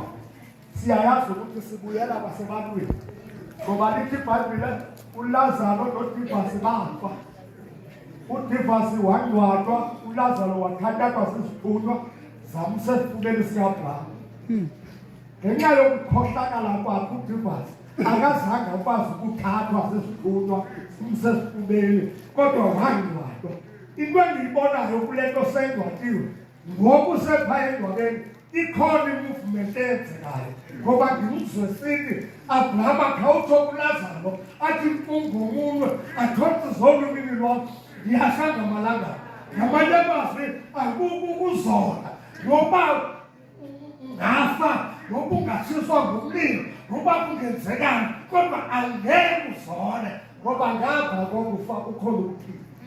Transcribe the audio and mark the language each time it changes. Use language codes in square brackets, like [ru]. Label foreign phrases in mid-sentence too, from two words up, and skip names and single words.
[zu] siyayazi ukuthi sibuyela basebantwini ngoba lithi iBhayibhile uLazaro noDivasi bafa uDivasi wangcwatshwa uLazaro wathathwa sisithunywa zamsa esifubeni sikaAbrahama ngenxa yokukhohlakala kwakhe uDivasi akazange akwazi ukuthathwa sesithunywa simsesifubeni kodwa wangcwatshwa into engiyibonayo kule nto sengcwatshiwe ngoku sephaya engcwabeni ikhona i-movement eyenzekayo ngoba ngimzwe sithi Abrahama khawutsho kuLazaro athi ungomunwe athonse zolwimi lwakho ndiyahlanga malanga ngamanye amazwi akukuzona noba ngafa noba ungatshiswa ngumlilo noba kungenzekani kodwa angeke uzone ngoba ngapha kokufa ukhona ukuphila